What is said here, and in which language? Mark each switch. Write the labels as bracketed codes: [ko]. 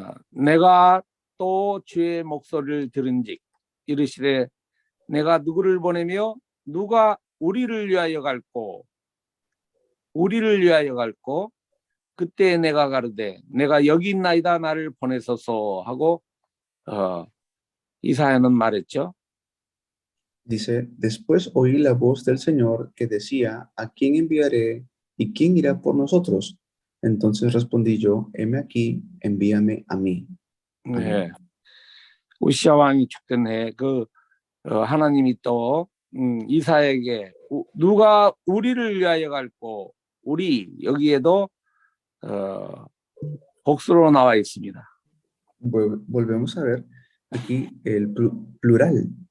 [ko] 내가 또 주의 목소리를 들은즉 이르시되 내가 누구를 보내며 누가 우리를 위하여 갈고 우리를 위하여 갈고 그때 내가 가르되 내가 여기 있나이다 나를 보내소서 하고 이사야는 말했죠. [es] Dice, después oí la voz del Señor que decía, ¿a quién enviaré y quién irá por nosotros? Entonces respondí yo, heme aquí, envíame a mí. [ko] 네. 우시아 왕이 죽던 해 하나님이 또 이사야에게 누가 우리를 위하여 갈고 우리 여기에도 복수로 나와 있습니다. [es] Volvemos a ver aquí el plural.